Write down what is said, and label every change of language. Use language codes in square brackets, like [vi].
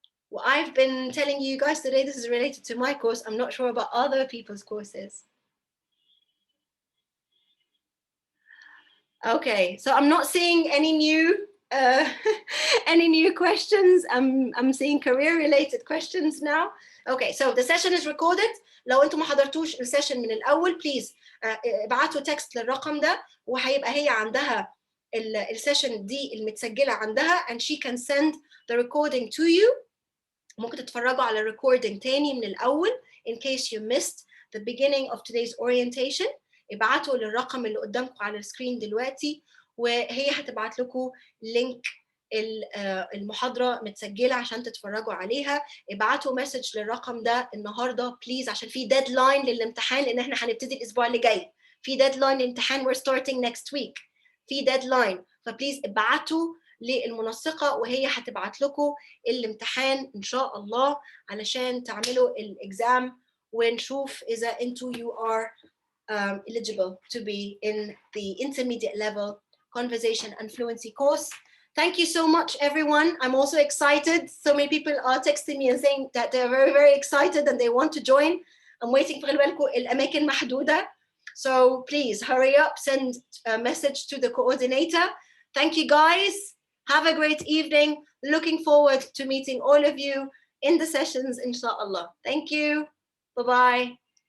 [en] Well, I've been telling you guys today this is related to my course. I'm not sure about other people's courses. Okay, so I'm not seeing any new questions. I'm seeing career-related questions now. Okay, so the session is recorded. [ar] لو انتم ما حضرتوش السيشن من الأول, please ابعتوا تكست للرقم ده, وهيبقى هي عندها السيشن دي المتسجلة عندها, [en] and she can send the recording to you. [ar] ممكن تتفرجوا على recording تاني من الأول [en] in case you missed the beginning of today's orientation. [ar] ابعتوا للرقم اللي قدامكم على السكرين دلوقتي, وهي هتبعت لكم لينك المحاضرة متسجلة عشان تتفرجوا عليها. ابعتوا مسج للرقم ده النهاردة بليز, عشان في ديدلاين للامتحان, لأن احنا هنبتدي الأسبوع اللي جاي. في ديدلاين للامتحان, [en] we're starting next week. [ar] في ديدلاين, فبليز ابعتوا للمنسقة وهي هتبعت لكم الامتحان إن شاء الله علشان تعملوا الإكزام, ونشوف إذا أنتوا [en] you are eligible to be in the intermediate level conversation and fluency course. Thank you so much, everyone. I'm also excited. So many people are texting me and saying that they're very, very excited and they want to join. I'm waiting for [ar] الأماكن محدودة. [en] So please hurry up, send a message to the coordinator. Thank you, guys. Have a great evening. Looking forward to meeting all of you in the sessions, inshallah. Thank you. Bye-bye.